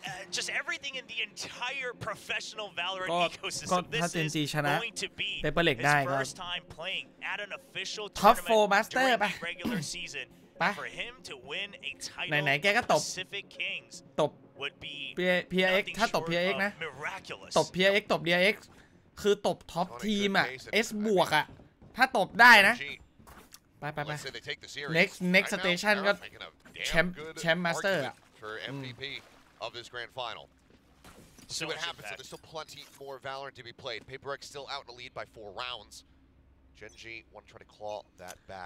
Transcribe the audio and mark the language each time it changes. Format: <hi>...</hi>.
<en>just everything in the entire professional Valorant ecosystem. This is going to be his first time playing at an official tournament during the regular season. For him to win a title of Pacific Kings would be</en> <th>PRX ถ้าตบ PRX นะตบ PRX ตบDRX คือตบท็อปทีมอ่ะ S บวกอ่ะถ้าตบได้นะไป</th> <en>next station</en> <th>ก็แชมป์มาสเตอร์อ่ะ</th> <en>of this grand final. See what happens. So there's still plenty more Valorant to be played. PRX still out in the lead by 4 rounds. Gen.G want to try to claw that back.</en>